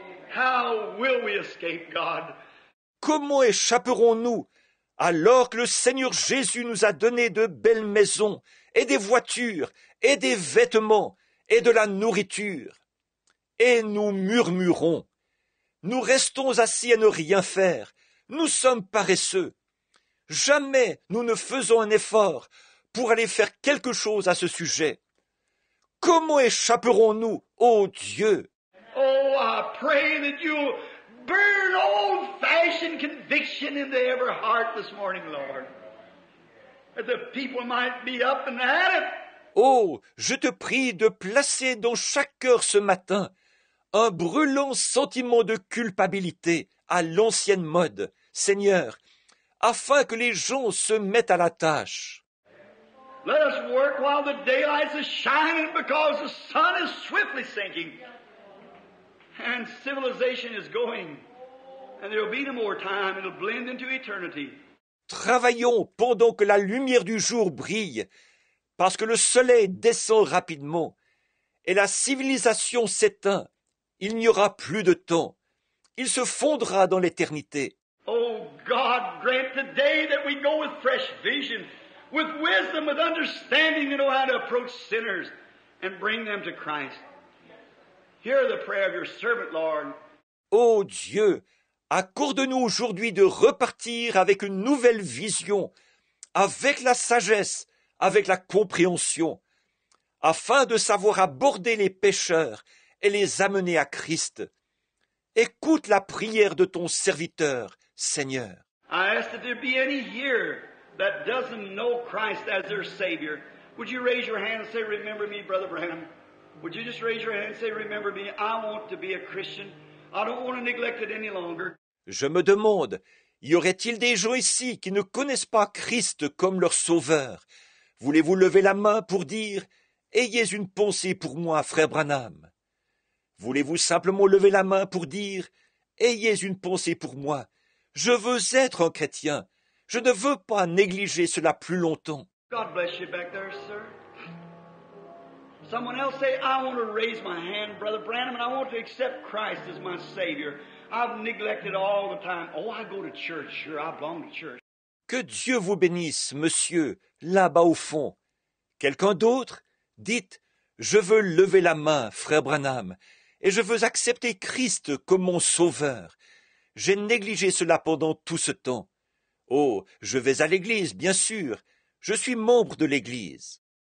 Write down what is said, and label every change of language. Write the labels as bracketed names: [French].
[English] How will we escape, God? [French] Comment échapperons-nous alors que le Seigneur Jésus nous a donné de belles maisons et des voitures et des vêtements et de la nourriture? Et nous murmurons. Nous restons assis à ne rien faire. Nous sommes paresseux. Jamais nous ne faisons un effort pour aller faire quelque chose à ce sujet. Comment échapperons-nous, ô Dieu? [English] Oh, I pray that you'll burn old-fashioned conviction into every heart this morning, Lord. That the people might be up and at it. [French] Oh, je te prie de placer dans chaque cœur ce matin un brûlant sentiment de culpabilité à l'ancienne mode, Seigneur, afin que les gens se mettent à la tâche. [English] Let us work while the daylight is shining, because the sun is swiftly sinking. And civilization is going. And there will be no more time. It will blend into eternity. [French] Travaillons pendant que la lumière du jour brille, parce que le soleil descend rapidement, et la civilisation s'éteint. Il n'y aura plus de temps. Il se fondra dans l'éternité. [English] Oh God, grant today that we go with fresh vision, with wisdom, with understanding to know how to approach sinners and bring them to Christ. Hear the prayer of your servant, Lord. [French] Ô Dieu, accorde-nous aujourd'hui de repartir avec une nouvelle vision, avec la sagesse, avec la compréhension, afin de savoir aborder les pécheurs et les amener à Christ. Écoute la prière de ton serviteur, Seigneur. [English] I ask that there be any here that doesn't know Christ as their Savior. Would you raise your hand and say, remember me, Brother Branham? Would you just raise your hand and say, remember me? I want to be a Christian. I don't want to neglect it any longer. [French] Je me demande, y aurait-il des gens ici qui ne connaissent pas Christ comme leur sauveur? Voulez-vous lever la main pour dire « Ayez une pensée pour moi, frère Branham » ? Voulez-vous simplement lever la main pour dire « Ayez une pensée pour moi, je veux être un chrétien, je ne veux pas négliger cela plus longtemps. » [English] God bless you back there, sir. Someone else say, I want to raise my hand, Brother Branham, and I want to accept Christ as my Savior. I've neglected all the time. Oh, I go to church. Sure, I belong to church. [French] Que Dieu vous bénisse, monsieur, là-bas au fond. Quelqu'un d'autre? Dites, je veux lever la main, frère Branham, et je veux accepter Christ comme mon sauveur. J'ai négligé cela pendant tout ce temps. Oh, je vais à l'église, bien sûr. Je suis membre de l'église.